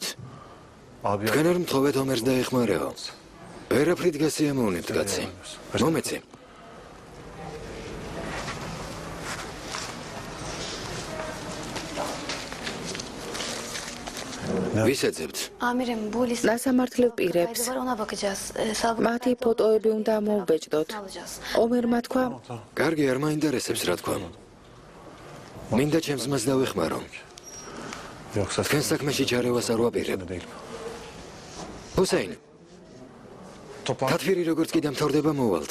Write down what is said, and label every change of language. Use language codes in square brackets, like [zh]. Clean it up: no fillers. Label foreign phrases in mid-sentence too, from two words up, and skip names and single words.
[ka] თქვენ არ მთხოვეთ ომერს დაეხმარეო. ვერაფრით გასიამოვნებთ კაცი. მომეცი. ვისეძებთ? [tr] Amirim, bu liste [ka] ნასამართლევ პირებს [tr] var, ona bakacağız. [ka] მათი ფოტოები უნდა მოუბეჭდოთ. ომერმა თქვა, კარგი, არ მაინტერესებს რა თქვა. მინდა ჩემს მას დავეხმარო. თქვენ საქმეში ჩარევას არ ვაპირებ. ჰუსეინ, თათფირი როგორც კი დამთავრდება მოვალთ.